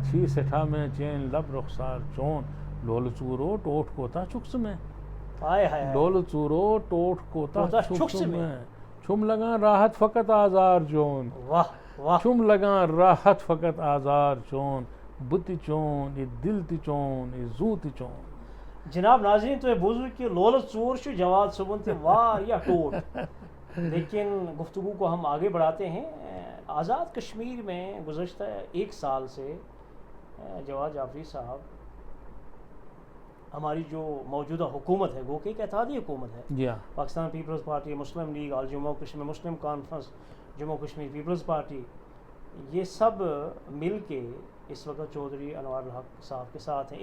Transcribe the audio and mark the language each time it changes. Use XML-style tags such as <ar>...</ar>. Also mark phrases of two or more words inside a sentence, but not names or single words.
<ks>چھی سٮ۪ٹھاہ مےٚ چٲنۍ لب رُخسار چون لولہٕ ژوٗرو ٹوٹھ کوتاہ چھُکھ ژٕ مےٚ لولہٕ ژوٗرو ٹوٹھ کوتاہ چھُکھ ژٕ مےٚ چھُم لگان راحت فقط آزار چون چھُم لگان راحت فقط آزار چون بہٕ تہِ چون یہِ دِل تہِ چون یہِ زوٗ تہِ چون. جناب ناظرین تُہۍ بوٗزوٕ کہ لولہٕ ژوٗر چھُ جواد صٲبُن تہِ واریاہ ٹوٹھ.</ks> <ur>لیکن گفتگو کو ہم آگے بڑھاتے ہیں. آزاد کشمیر میں گزشتہ 1 سال سے جواد جعفری صاحب ہماری جو موجودہ حکومت ہے وہ کہ ایک اتحادی حکومت ہے. پاکستان پیپلز پارٹی مسلم لیگ آل جموں کشمیر مسلم کانفرنس جموں کشمیر پیپلز پارٹی یہ سب مل کے اس وقت چودھری انوار الحق صاحب کے ساتھ ہیں.</ur>